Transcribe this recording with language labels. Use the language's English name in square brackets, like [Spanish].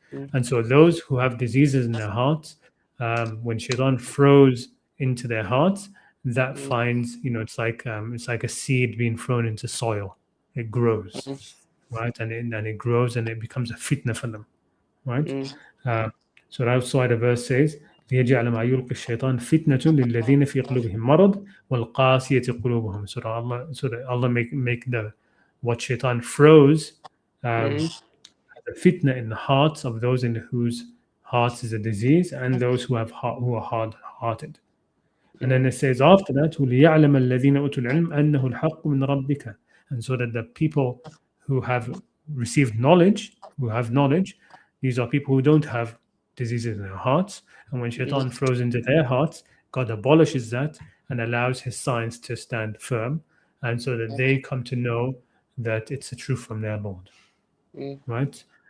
[English] And so those who have diseases in their hearts, when shaitan throws into their hearts, that finds, it's like a seed being thrown into soil. It grows, right? And it grows and it becomes a fitna for them, right? So that's why the verse says, [Arabic] ليجعل ما يلقي الشيطان فتنة للذين في قلوبهم مرض والقاسية قلوبهم. [English] So that Allah make the what shaitan throws the fitna in the hearts of those in whose hearts is a disease and those who are hard-hearted. And then it says after that, [Arabic] وَلِيَعْلَمَ الَّذِينَ أُوتُوا الْعِلْمَ أَنَّهُ الْحَقُّ مِنْ رَبِّكَ. [English] And so that the people who have received knowledge, these are people who don't have diseases in their hearts. And when shaitan throws into their hearts, God abolishes that and allows his signs to stand firm, and so that they come to know that it's a truth from their Lord. Right?